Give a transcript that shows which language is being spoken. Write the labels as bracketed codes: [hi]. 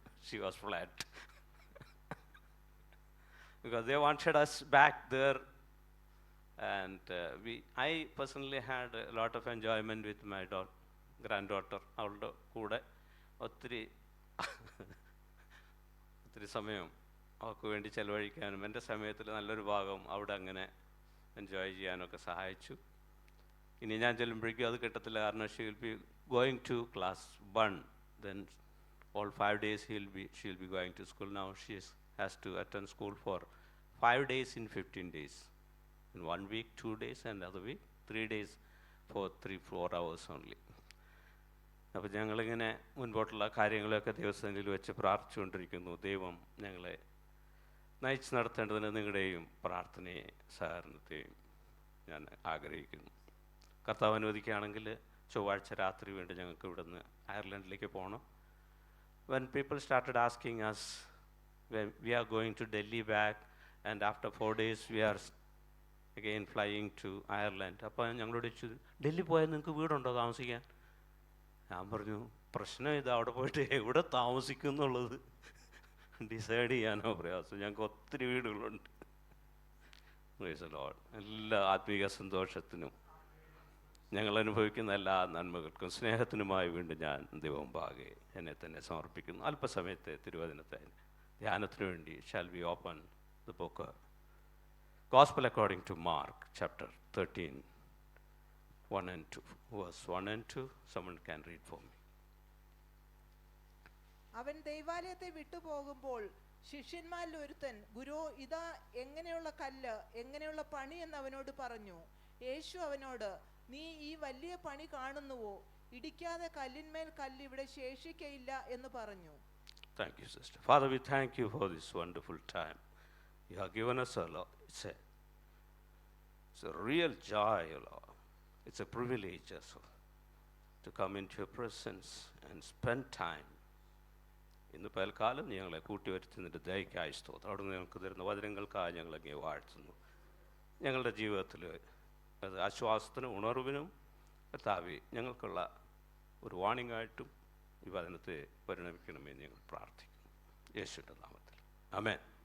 [en] She was flat because they wanted us back there, and I personally had a lot of enjoyment with my granddaughter. [ml] അവളുടെ കൂടെ ഒത്തിരി സമയം അവൾക്ക് വേണ്ടി ചെലവഴിക്കാനും എൻ്റെ സമയത്തിൽ നല്ലൊരു ഭാഗം അവിടെ അങ്ങനെ എൻജോയ് ചെയ്യാനൊക്കെ സഹായിച്ചു. ഇനി ഞാൻ ചെല്ലുമ്പോഴേക്കും അത് കിട്ടത്തില്ല, കാരണം [en] She will be going to class 1, then all 5 days she'll be going to school. Now has to attend school for 5 days in 15 days. In 1 week, 2 days, and other week, 3 days for 3-4 hours only. [ml] അപ്പോൾ ഞങ്ങളിങ്ങനെ മുൻപോട്ടുള്ള കാര്യങ്ങളൊക്കെ ദൈവസന്നിധിയിൽ വെച്ച് പ്രാർത്ഥിച്ചുകൊണ്ടിരിക്കുന്നു. ദൈവം ഞങ്ങളെ നയിച്ച് നടത്തേണ്ടതിന് നിങ്ങളുടെയും പ്രാർത്ഥനയെ സഹകരണത്തെയും ഞാൻ ആഗ്രഹിക്കുന്നു. കർത്താവ് അനുവദിക്കുകയാണെങ്കിൽ ചൊവ്വാഴ്ച രാത്രി വേണ്ടി ഞങ്ങൾക്ക് ഇവിടുന്ന് അയർലൻഡിലേക്ക് പോകണം. [en] When people started asking us, when we are going to Delhi back, and after 4 days we are again flying to Ireland. [ml] അപ്പോൾ ഞങ്ങളോട് ചോദിച്ചു, ഡൽഹി പോയാൽ നിങ്ങൾക്ക് വീടുണ്ടോ താമസിക്കാൻ? ഞാൻ പറഞ്ഞു, പ്രശ്നം ഇത് അവിടെ പോയിട്ട് എവിടെ താമസിക്കും എന്നുള്ളത് ഡിസൈഡ് ചെയ്യാനോ പ്രയാസം. ഞങ്ങൾക്ക് ഒത്തിരി വീടുകളുണ്ട്. [en] Praise the Lord. [ml] എല്ലാ ആത്മീക സന്തോഷത്തിനും ഞങ്ങൾ അനുഭവിക്കുന്ന എല്ലാ നന്മകൾക്കും സ്നേഹത്തിനുമായി വീണ്ടും ഞാൻ ദൈവമുമ്പാകെ എന്നെ തന്നെ സമർപ്പിക്കുന്നു. അല്പസമയത്തെ തിരുവചനത്തെ ധ്യാനത്തിനു വേണ്ടി [en] shall we open the book Gospel according to Mark chapter 13 1 and 2, verse 1 and 2. Someone can read for me. [ml] അവൻ ദൈവാലയത്തെ വിട്ടുപോകുമ്പോൾ ശിഷ്യന്മാരിൽ ഒരുത്തൻ, ഗുരു, ഇതാ എങ്ങനെയുള്ള കല്ല്, എങ്ങനെയുള്ള പണി എന്ന് അവനോട് പറഞ്ഞു. യേശു അവനോട്, നീ ഈ വലിയ പണി കാണുന്നുവോ? ഇടിക്കാതെ കല്ലിന്മേൽ കല്ല് ഇവിടെ ശേഷിക്കയില്ല എന്ന് പറഞ്ഞു. [en] Thank you, sister. Father, we thank you for this wonderful time you have given us, Lord. It's a real joy, Lord. It's a privilege also to come into your presence and spend time. [ml] ഇന്ന് പകൽക്കാലം ഞങ്ങളെ കൂട്ടിവരുത്തുന്നതിൻ്റെ ദയക്കായി സ്തോത്രം. അവിടെ ഞങ്ങൾക്ക് തരുന്ന വചനങ്ങൾക്കായി ഞങ്ങളങ്ങേ വാഴ്ത്തുന്നു. ഞങ്ങളുടെ ജീവിതത്തിൽ അത് ആശ്വാസത്തിനും ഉണർവിനും കർത്താവേ ഞങ്ങൾക്കുള്ള ഒരു വാണിംഗ് ആയിട്ടും ഈ വചനത്തെ പരിണമിക്കണമെന്ന് ഞങ്ങൾ പ്രാർത്ഥിക്കുന്നു യേശുവിൻ്റെ നാമത്തിൽ. ആമേൻ.